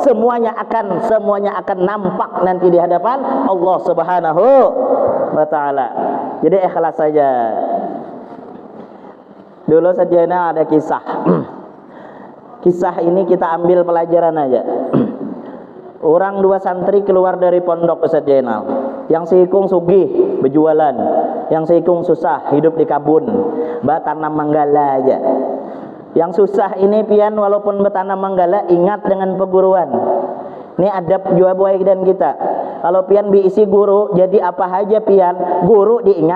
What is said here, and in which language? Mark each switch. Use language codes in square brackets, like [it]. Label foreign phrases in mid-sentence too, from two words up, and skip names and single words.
[id] Semuanya akan nampak nanti di hadapan Allah [ar] Subhanahu wa taala. [id] Jadi ikhlas saja. Dulu saja ada kisah. Kisah ini kita ambil pelajaran aja. Orang dua santri keluar dari pondok Ustaz Jainal. [bjn] Yang seikung sugih berjualan, yang seikung susah hidup di kabun, tanam manggala aja. Yang susah ini pian walaupun bertanam manggala ingat dengan peguruan. Ini adab jua buai dan kita. Kalau pian diisi guru, jadi apa aja pian, guru diingat.